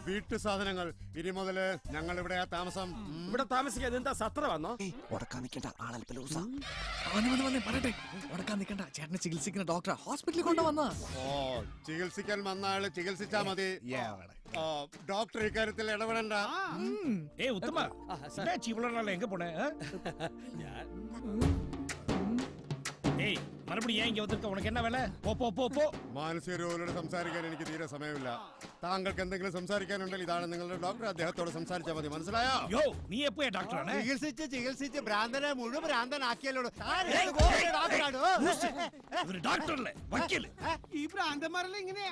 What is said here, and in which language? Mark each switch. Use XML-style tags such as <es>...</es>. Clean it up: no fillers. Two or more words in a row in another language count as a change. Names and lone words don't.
<ml>വീട്ടു സാധനങ്ങൾ. ഇനി മുതല് ഞങ്ങൾ ഇവിടെ താമസം. ഇവിടെ താമസിക്കാൻ എന്താ സത്ര വന്നോ? പറയട്ടെ, ഉടക്കാൻ നിൽക്കണ്ട. ചേട്ടനെ ചികിത്സിക്കുന്ന ഡോക്ടർ ഹോസ്പിറ്റലിൽ കൊണ്ടുവന്ന. ചികിത്സിക്കാൻ വന്ന ആള് ചികിത്സിച്ചാ മതി. ഡോക്ടർ ഇക്കാര്യത്തിൽ ഇടപെടണ്ട.</ml> <ta>ഉത്തമ இவ்வளவு எங்க போன? ஏய் மறுபடியும் ஏன் இங்க வந்திருக்க? உனக்கு என்ன வேலை? போ போ போ போ.</ta> <ml>മാനസിക രോഗികളോട് സംസാരിക്കാൻ എനിക്ക് തീരെ സമയമില്ല. താങ്കൾക്ക് എന്തെങ്കിലും സംസാരിക്കാനുണ്ടെങ്കിൽ ഇതാണ് നിങ്ങളുടെ ഡോക്ടർ. അദ്ദേഹത്തോട് സംസാരിച്ചാൽ മതി. മനസ്സിലായോ? യോ നീ എപ്പോഴാ ഡോക്ടറാണ്? ചികിത്സിച്ച് ഭ്രാന്തനെ മുഴുവൻ ഭ്രാന്തനാക്കിയല്ലോ. ഒരു ഡോക്ടറല്ലേ, വക്കീല്. ഈ ഭ്രാന്തന്മാരെല്ലാം ഇങ്ങനെയാ.</ml>